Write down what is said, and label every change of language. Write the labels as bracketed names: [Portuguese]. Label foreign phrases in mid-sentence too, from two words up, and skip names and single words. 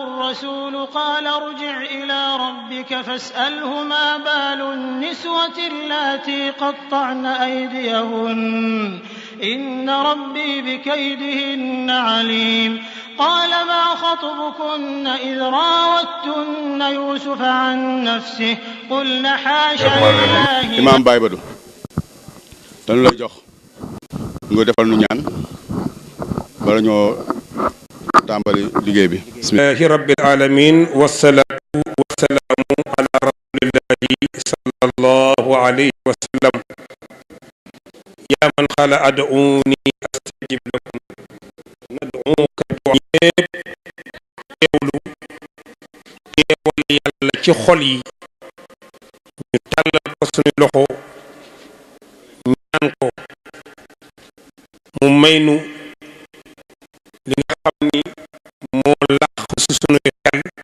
[Arabic] الرسول قال ارجع إلى ربك فاسأله ما بال النسوة اللاتي قطعن أيديهن إن ربي بكيدهن عليم قال ما خطبكن إذ راوتن يوسف عن نفسه قلن حاشا لله [Wolof] Imam Baye Badou dañu lay jox nga defal nu ñaan bala ñoo tàmbali liggéey bi [Arabic] بسم الله رب العالمين والصلاة والسلام على رسول الله صلى الله عليه وسلم يا من قال ادعوني أستجب لكم ندعوك ñépp [Wolof] teewal yàlla ci xol yi ñu tàllal ko suñu loxo ñaan ko mu maynu li nga xam ni moo làq ci suñuy xel